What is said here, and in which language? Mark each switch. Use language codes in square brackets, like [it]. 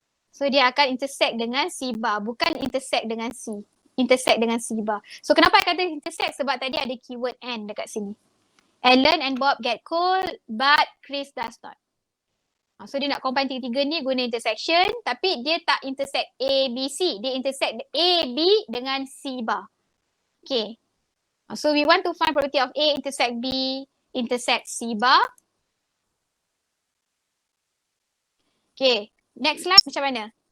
[ms] So dia akan intersect dengan C bar. Bukan intersect dengan C. Intersect dengan C bar. So kenapa I kata intersect? Sebab tadi ada keyword and dekat sini. [en] Ellen and Bob get cold but Chris does not. [ms] So dia nak combine tiga-tiga ni guna intersection, tapi dia tak intersect A, B, C. Dia intersect A, B dengan C bar. [en] Okay. So we want to find property of A intersect B intersect C bar. Okay. Next slide [ms] macam mana?